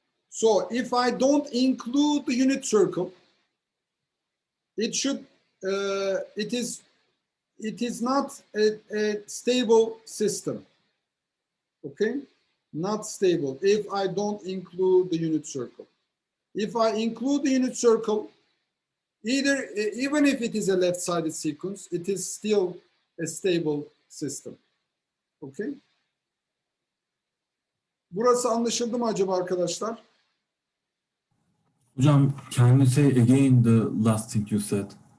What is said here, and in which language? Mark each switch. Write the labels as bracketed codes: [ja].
[en] So if I don't include the unit circle, it should, it is not a stable system, okay? Not stable if I don't include the unit circle. If I include the unit circle, even if it is a left-sided sequence, it is still a stable system, okay? [tr] Burası anlaşıldı mı acaba arkadaşlar? [en] Hocam, can you say again the last thing you said?